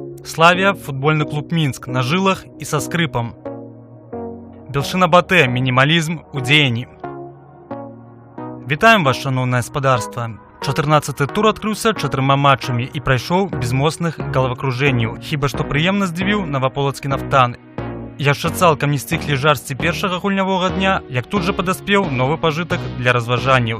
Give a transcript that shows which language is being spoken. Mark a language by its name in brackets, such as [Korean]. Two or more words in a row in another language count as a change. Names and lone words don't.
[Russian] Славия, футбольный клуб Минск на жилах и со скрипом. [Belarusian] Белшина Батэ, минимализм у дзеянні. Вітаем вас, шановнае гаспадарства. 14-й тур адкрыўся 4 матчамі і прайшоў без моцных галавакружэнняў, хіба што прыемна здзівіў наваполацкі нафтан. Яшчэ цалкам не сціхлі жарсці першага гульнявога дня, як тут жа падаспеў новы пажытак для разважанняў.